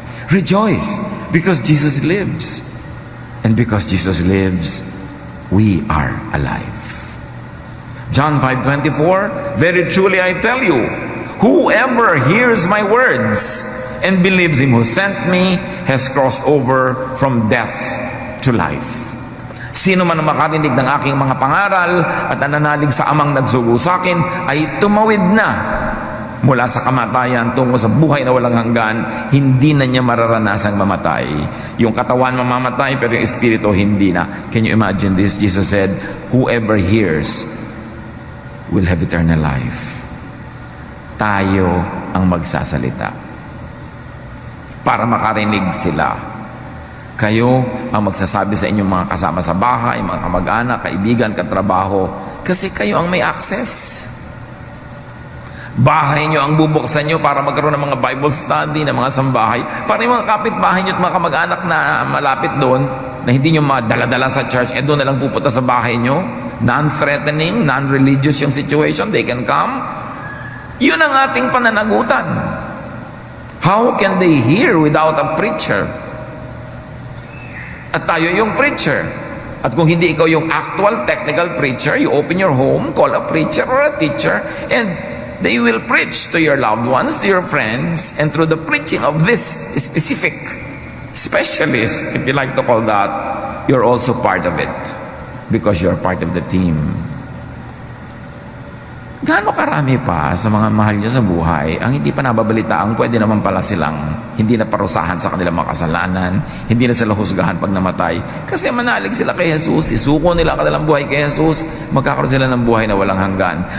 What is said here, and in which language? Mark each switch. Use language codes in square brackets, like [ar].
[en] Rejoice, because Jesus lives. And because Jesus lives, we are alive. John 5:24, very truly I tell you, whoever hears my words and believes him who sent me has crossed over from death to life. [tl] Sino man ang makarinig ng aking mga pangaral at nananalig sa amang nagsugo sa akin ay tumawid na mula sa kamatayan tungo sa buhay na walang hanggan. Hindi na niya mararanasang mamatay. Yung katawan mamamatay, pero yung espiritu hindi na. [en] Can you imagine this? Jesus said, whoever hears will have eternal life. [tl] Tayo ang magsasalita para makarinig sila. Kayo ang magsasabi sa inyong mga kasama sa bahay, mga kamag-anak, kaibigan, katrabaho, kasi kayo ang may access. Bahay nyo ang bubuksan nyo para magkaroon ng mga Bible study, ng mga sambahay, para yung mga kapitbahay nyo at mga kamag-anak na malapit doon, na hindi nyo madala-dala sa church, doon na lang pupunta sa bahay nyo, non-threatening, non-religious yung situation, [en] they can come. [tl] Yun ang ating pananagutan. [en] How can they hear without a preacher? [tl] At tayo yung preacher. At kung hindi ikaw yung actual technical preacher, [en] you open your home, call a preacher or a teacher, and they will preach to your loved ones, to your friends, and through the preaching of this specific specialist, if you like to call that, you're also part of it because you're part of the team. [tl] Gaano karami pa sa mga mahal niyo sa buhay ang hindi pa nababalitaang pwede naman pala silang hindi na parusahan sa kanilang mga kasalanan, hindi na sila husgahan pag namatay kasi manalig sila kay Jesus, isuko nila ang kanilang buhay kay Jesus, magkakaroon sila ng buhay na walang hanggan.